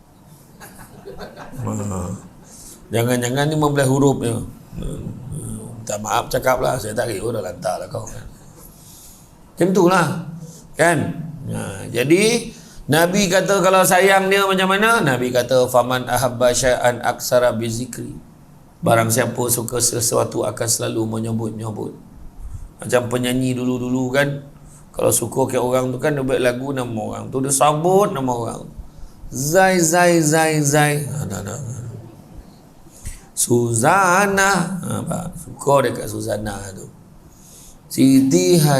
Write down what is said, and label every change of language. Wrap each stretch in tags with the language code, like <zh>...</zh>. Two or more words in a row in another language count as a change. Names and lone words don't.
<ms>Jangan-jangan ni 15 huruf je. Tak maaf cakap lah, saya tak kira dah lantar lah kau. Macam tu lah kan. Jadi Nabi kata kalau sayang dia macam mana?</ms> <ar>Nabi kata فمن أحب شيئا أكثر بذكره.</ar> <ms>Barang siapa suka sesuatu akan selalu menyebut-nyebut. Macam penyanyi dulu-dulu kan, kalau suka ke orang tu kan dia buat lagu nama orang tu, dia sabut nama orang. Zai Suzana, suka dekat Suzana tu.</ms>